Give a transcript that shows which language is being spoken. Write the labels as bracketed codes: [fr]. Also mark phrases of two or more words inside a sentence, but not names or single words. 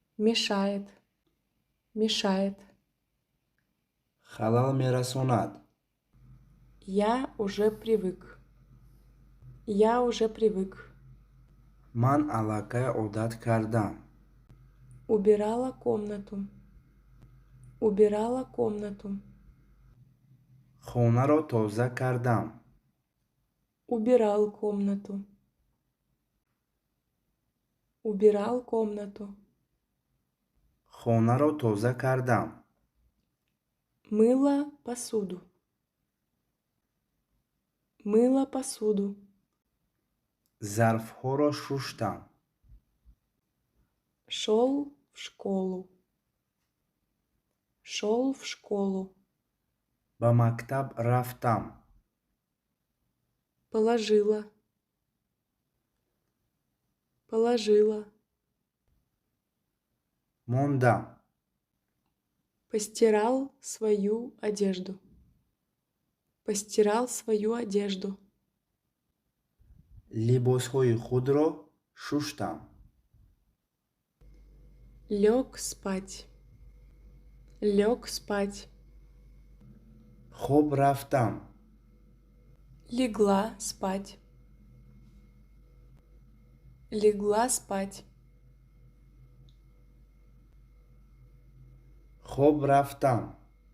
[ru] мешает, мешает. [tg] халал мерасонад. [ru] Я уже привык. Я уже привык. [tg] Ман аллакай одат кардам. [ru] Убирала комнату. Убирала комнату. [tg] хонаро тоза кардам. [ru] Убирал комнату. Убирал комнату. [tg] хонаро тоза кардам. [ru] Мыла посуду. Мыла посуду. [tg] зарфҳоро шуштам. [ru] Шел в школу. Шел в школу. [tg] ба мактаб рафтам. [ru] Положила. Положила. [tg] мондам. [ru] Постирал свою одежду. Постирал свою одежду. [tg] либосҳои худро шуштам. [ru] Лег спать. Лег спать. [tg] хоб рафтам. [ru] Легла спать. Легла спать. [tg] хоб рафтам.